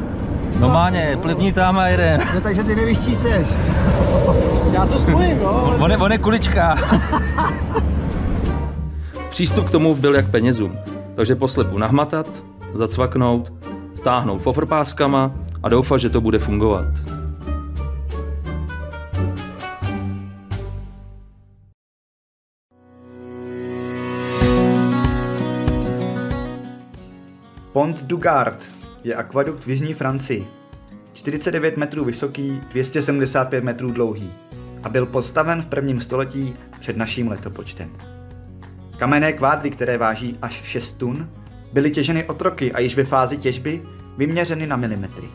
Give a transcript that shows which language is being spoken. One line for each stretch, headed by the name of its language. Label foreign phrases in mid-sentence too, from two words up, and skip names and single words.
Czech: Normálně, plivní tam a jede. No, takže ty nevíš, čí seš. Já to spojím, no. On je kulička. Přístup k tomu byl jak penězům, takže poslepu nahmatat, zacvaknout, stáhnout fofrpáskama a doufat, že to bude fungovat. Pont du Gard je akvadukt v jižní Francii. 49 metrů vysoký, 275 metrů dlouhý a byl postaven v 1. století před naším letopočtem. Kamenné kvádry, které váží až 6 tun, byly těženy otroky a již ve fázi těžby vyměřeny na milimetry.